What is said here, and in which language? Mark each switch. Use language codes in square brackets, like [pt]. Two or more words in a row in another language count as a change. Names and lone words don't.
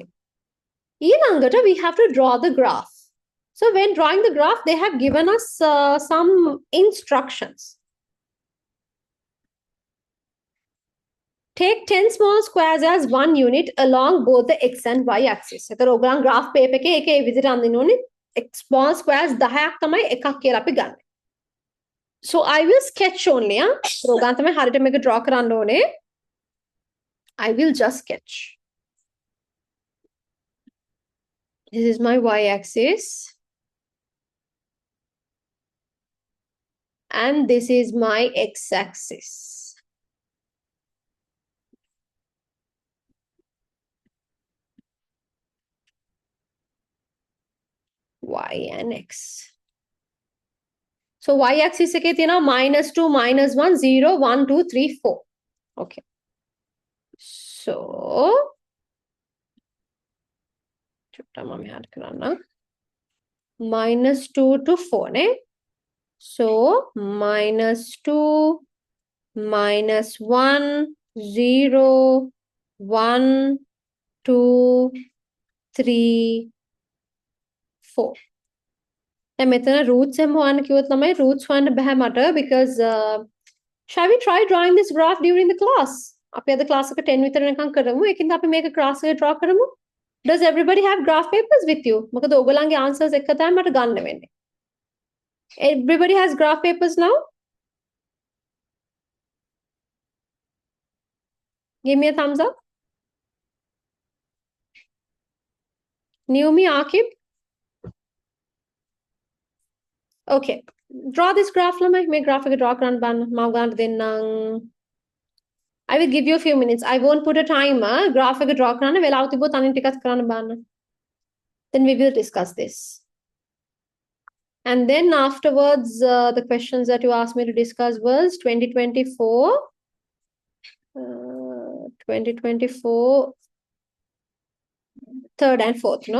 [en] ඊළඟට we have to draw the graph. So when drawing the graph, they have given us some instructions. Take 10 small squares as one unit along both the x and y axis. [si] එතකොට ඔයගොල්ලන් [en] graph paper [si] එකේ ඒකේ විදිහට අඳින්න ඕනේ. [en] Small squares [si] 10ක් තමයි එකක් කියලා අපි ගන්න. [en] So I will sketch only. [si] ඔයගොල්ලන් තමයි හරියට මේක draw කරන්න ඕනේ. [en] I will just sketch. This is my y-axis. And this is my x-axis. Y and x. So y-axis [si] එකේ තියෙනවා [en] -2, -1, 0, 1, 2, 3, 4. Okay. [si] So චුට්ටක් මම add කරන්න. [en] -2 to 4 නේ. So -2, -1, 0, 1, 2, 3, 4. [si] දැන් මෙතන roots එහෙම හොයන්න කිව්වොත් ළමයි roots හොයන්න බෑ මට [en] because shall we try drawing this graph during the class? [si] අපි අද class එක 10 විතර වෙනකන් කරමු. ඒකින්ද අපි මේක class එකේ draw කරමු. [en] Does everybody have graph papers with you? [si] මොකද ඔයගොල්ලන්ගේ answers එක තමයි මට ගන්න වෙන්නේ. [en] Everybody has graph papers now? Give me a thumbs up. Naomi, Akib. Okay. Draw this graph ළමයි. [si] මේ graph එක draw කරන්න බලන්න. මම ඔයගලන්ට දෙන්නම්. [en] I will give you a few minutes. I won't put a timer. [si] Graph එක draw කරන්න වෙලාව තිබ්බොත් අනිත් ටිකත් කරන්න බලන්න. [en] Then we will discuss this. And then afterwards, the questions that you asked me to discuss was 2024, third and fourth, no?